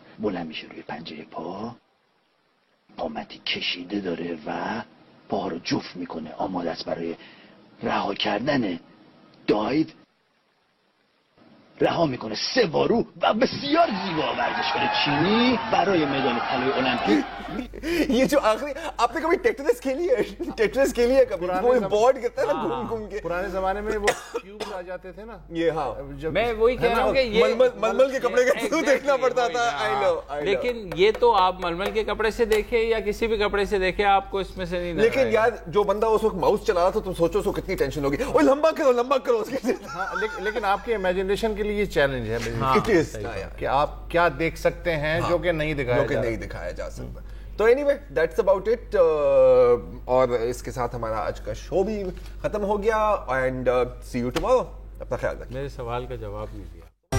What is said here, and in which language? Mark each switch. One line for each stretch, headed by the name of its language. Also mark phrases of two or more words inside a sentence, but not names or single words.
Persian: بلند میشه روی پنجه پا, قامتی کشیده داره و پاها رو جفت میکنه, آماده است برای رها کردن دایو. رها میکنه 3 وارو و بسیار زیبا ورزشکار چینی برای مدال طلای المپیک.
Urdu: یہ جو آخری, آپ نے کبھی ٹیٹرس کھیلی ہے کبھی؟ وہ بورڈ کرتا ہے نا گھوم کے. پرانے زمانے میں وہ کیوب آ جاتے تھے نا, یہ ہاں میں وہی کہہ رہا ہوں کہ یہ ململ کے کپڑے کا تو دیکھنا پڑتا تھا. لیکن یہ تو آپ ململ کے کپڑے سے دیکھیں یا کسی بھی کپڑے سے دیکھیں, آپ کو اس میں سے نہیں. لیکن یار جو بندہ اس وقت ماؤس چلا رہا تھا, تم سوچو سو کتنی ٹینشن ہوگی, وہ لمبا کرو اس کے. لیکن آپ کی امیجنیشن کے لیے یہ چیلنج ہے کہ آپ کیا دیکھ سکتے ہیں جو کہ نہیں دکھایا جا سکتا. تو
English: anyway that's about it,
Urdu: اور اس کے ساتھ ہمارا آج کا شو بھی ختم ہو گیا.
English: And see you tomorrow.
Urdu: اپنا خیال رکھیں. میرے سوال کا جواب نہیں دیا.